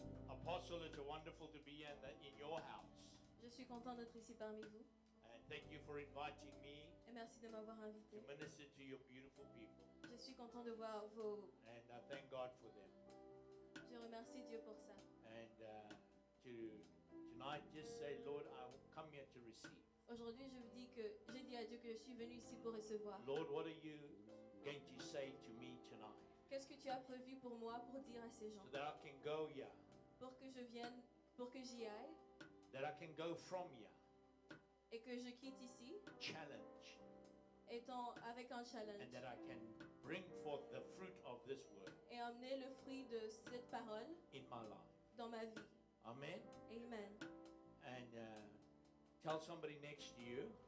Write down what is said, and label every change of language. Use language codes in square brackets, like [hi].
[en] Apostle, it's wonderful to be in your house. [fr] Je suis content d'être ici parmi vous [en] And thank you for inviting me [fr] et merci de m'avoir invité. [en] to minister to your beautiful people. [fr] Je suis content de voir vos. [en] And I thank God for them. [fr] Je remercie Dieu pour ça. [en] And tonight, just say, Lord, I come here to receive. [fr] Aujourd'hui, je vous dis que j'ai dit à Dieu que je suis venu ici pour recevoir. [en] Lord, what are you going to say to me tonight? [fr] Qu'est-ce que tu as prévu pour moi pour dire à ces gens? [en] So that I can go here, [fr] Pour que je vienne, pour que j'y aille [en] that I can go from here, [fr] et que je quitte ici [en] challenge, [fr] étant avec un challenge [en] and that I can bring forth the fruit of this word [fr] et emmener le fruit de cette parole [en] in my life. [fr] dans ma vie. Amen. Amen. [en] And tell somebody next to you,